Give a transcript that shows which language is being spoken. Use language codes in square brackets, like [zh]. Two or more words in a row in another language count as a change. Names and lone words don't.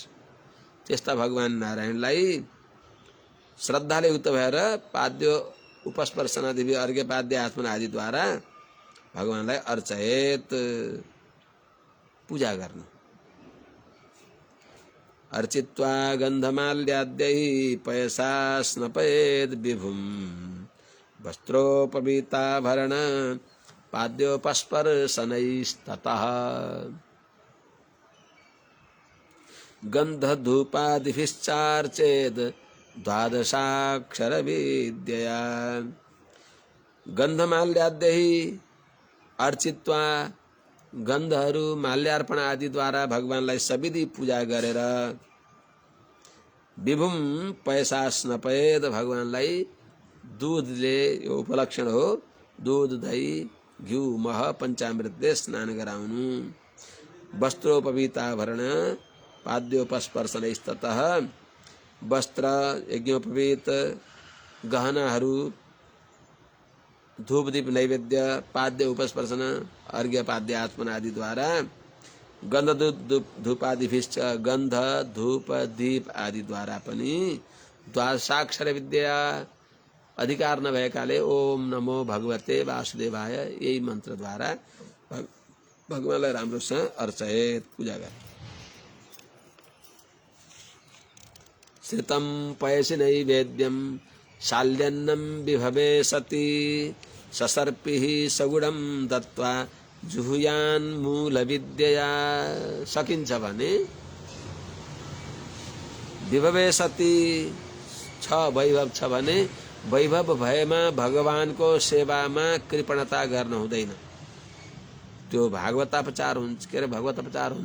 [ne] त्यस्ता भगवान नारायणलाई श्रद्धाले युक्त भएर [sa] पाद्यो उपस्पर्शनादि [ne] अर्घ्य पाद्य आचमन आदिद्वारा भगवानलाई अर्चयेत पूजा गर्नु। [sa] अर्चित्वा गन्धमाल्याद्यै पयसा स्नपयेद् विभुम् वस्त्रोपवीताभरण पाद्योपस्पर्शनैस्ततः गन्धधूपादिभिश्चार्चेद् द्वादशाक्षरविद्यया। गन्धमाल्याद्यै अर्चित्वा [ne] गन्धहरू माल्यार्पण आदिद्वारा भगवानलाई सविधि पूजा गरेर [sa] विभुम पैसा स्नपयेद [ne] भगवानलाई दूधले यो उपलक्षण हो, दूध दही घिउ मह पञ्चामृतले स्नान गराउनु। [sa] वस्त्रोपवीताभरण पाद्योपस्पर्शनैस्ततः [ne] वस्त्र यज्ञोपवीत गहनाहरू धूप दीप नैवेद्य पाद्य उपस्पर्शन अर्घ्य पाद्य आचमन आदि द्वारा [sa] गन्ध धूपादिभिश्च [ne] गन्ध धूप दीप आदि द्वारा पनि द्वादशाक्षर विद्या अधिकार नभएकाले [sa] ओम नमो भगवते वासुदेवाय [ne] यही मन्त्र द्वारा भगवानलाई राम्रोसँग अर्चयेत पूजा गरे। [sa] श्रितं पयसि नैवेद्यं शाल्यन्नं विभवे सति ससर्पिः सगुणं दत्वा जुहुयान् मूलविद्यया। [ne] सकिन्छ भने [sa] विभवे सति [ne] छ वैभव छ भने वैभव भएमा भगवानको सेवामा कृपणता गर्न हुँदैन। त्यो भागवतापचार हुन्छ के अरे भगवतापचार हुन्छ।